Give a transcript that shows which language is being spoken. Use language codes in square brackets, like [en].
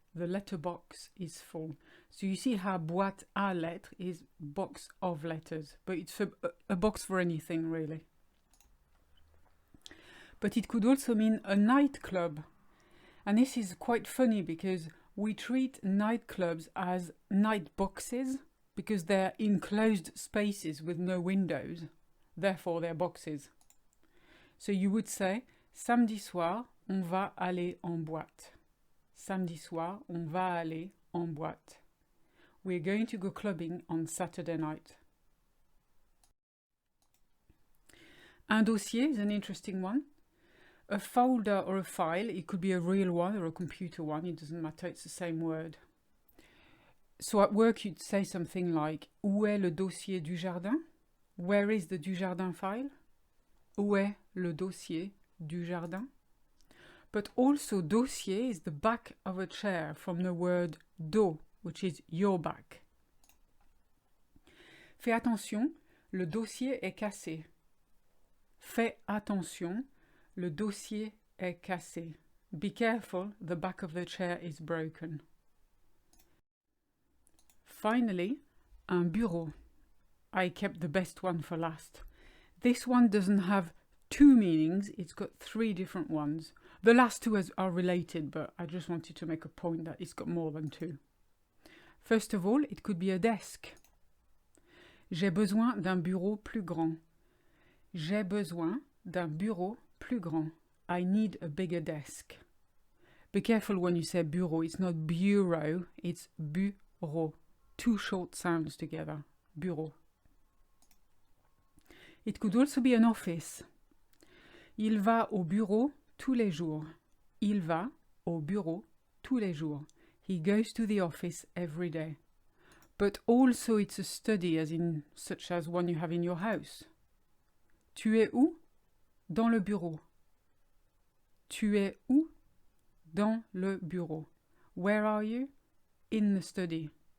[en] The letterbox is full. So you see how boîte à lettres is box of letters, but it's a box for anything really. But it could also mean a nightclub. And this is quite funny because we treat nightclubs as night boxes because they're enclosed spaces with no windows. Therefore, they're boxes. So you would say, [fr] samedi soir, on va aller en boîte. Samedi soir, on va aller en boîte. [en] We're going to go clubbing on Saturday night. Un dossier is an interesting one. A folder or a file, it could be a real one or a computer one, it doesn't matter, it's the same word. So at work you'd say something like, [fr] où est le dossier du jardin? [en] Where is the Dujardin file? [fr] Où est le dossier du jardin? [en] But also dossier is the back of a chair from the word dos, which is your back. [fr] Fais attention, le dossier est cassé. Fais attention, le dossier est cassé. [en] Be careful, the back of the chair is broken. Finally, un bureau. I kept the best one for last. This one doesn't have two meanings, it's got three different ones. The last two are related, but I just wanted to make a point that it's got more than two. First of all, it could be a desk. [fr] J'ai besoin d'un bureau plus grand. J'ai besoin d'un bureau plus grand. [en] I need a bigger desk. Be careful when you say bureau, it's not bureau, it's bureau. Two short sounds together. Bureau. It could also be an office. [fr] Il va au bureau tous les jours. Il va au bureau tous les jours. [en] He goes to the office every day. But also it's a study, as in such as one you have in your house. [fr] Tu es où? Dans le bureau. Tu es où? Dans le bureau. [en] Where are you? In the study.